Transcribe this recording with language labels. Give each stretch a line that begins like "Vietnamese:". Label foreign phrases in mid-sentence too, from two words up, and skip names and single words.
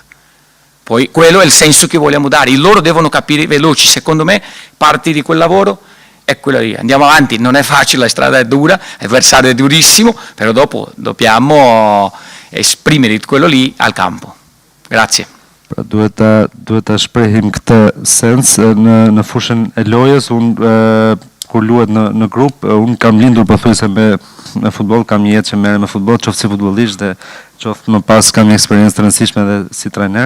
Italian: Poi quello è il senso che vogliamo dare, loro devono capire veloci, secondo me parte di quel lavoro è quello lì. Andiamo avanti, non è facile, la strada è dura, l'avversario è durissimo, però dopo dobbiamo esprimere quello lì al campo. Grazie.
Albanian: Pra duhet ta shprehim këtë sens në fushën e lojës. Unë kur luhet në grup, unë kam lindur pothuajse me futboll, kam një jetë që merrem me futboll, qoftë si futbollisht dhe qoftë më pas kam një eksperiencë të rëndësishme edhe si trajner.